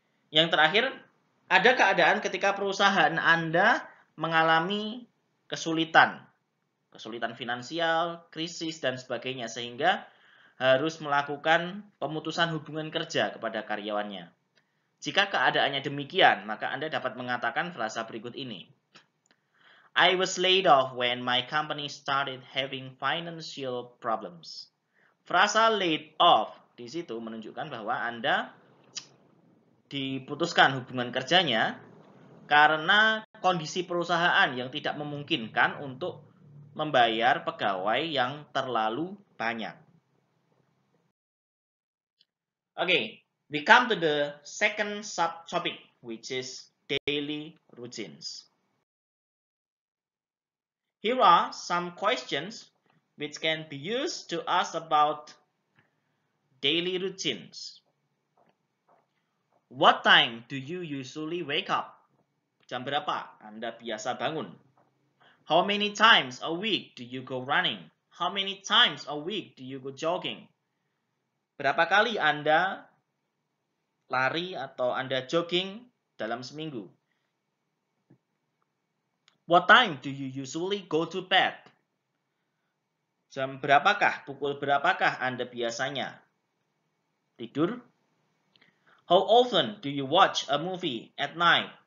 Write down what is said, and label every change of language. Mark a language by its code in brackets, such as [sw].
[id] Yang terakhir, ada keadaan ketika perusahaan Anda mengalami kesulitan. Kesulitan finansial, krisis, dan sebagainya. Sehingga harus melakukan pemutusan hubungan kerja kepada karyawannya. Jika keadaannya demikian, maka Anda dapat mengatakan frasa berikut ini. [en] I was laid off when my company started having financial problems. [id] Frasa laid off di situ menunjukkan bahwa Anda diputuskan hubungan kerjanya karena kondisi perusahaan yang tidak memungkinkan untuk membayar pegawai yang terlalu banyak. [en] Okay. We come to the second subtopic, which is daily routines. Here are some questions which can be used to ask about daily routines. What time do you usually wake up? [id] Jam berapa Anda biasa bangun? [en] How many times a week do you go running? How many times a week do you go jogging? [id] Berapa kali Anda lari atau Anda jogging dalam seminggu? [en] What time do you usually go to bed? [id] Jam berapakah, pukul berapakah Anda biasanya tidur? [en] How often do you watch a movie at night?